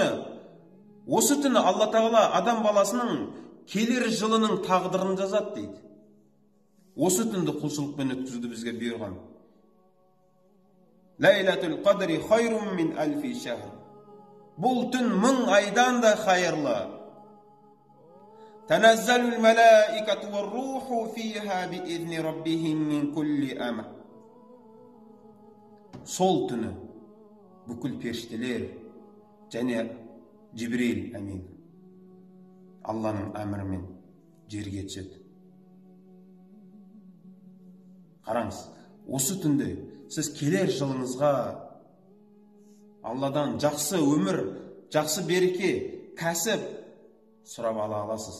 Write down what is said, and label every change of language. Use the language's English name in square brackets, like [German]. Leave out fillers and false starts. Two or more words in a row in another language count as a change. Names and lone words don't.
[Kazakh] Осы түні Алла Тағала адам баласының келер жылының тағдырын жазады дейді. Осы түнді құлшылықпен өткізуді бізге бұйырған. [Arabic] ليلة القدر خير من ألف شهر. [Kazakh] Бұл түн 1000 айдан да хайырлы. [Arabic] تنزل الملائكة والروح فيها بإذن ربهم من كل أمر. [Kazakh] Сол түні бүкіл періштелер және Жибрил әмин Алланың әмірімен жерге түседі. Қараңыз, осы түнде сіз келер жылыңызға Алладан жақсы өмір, жақсы береке, кәсіп сұрап ала аласыз.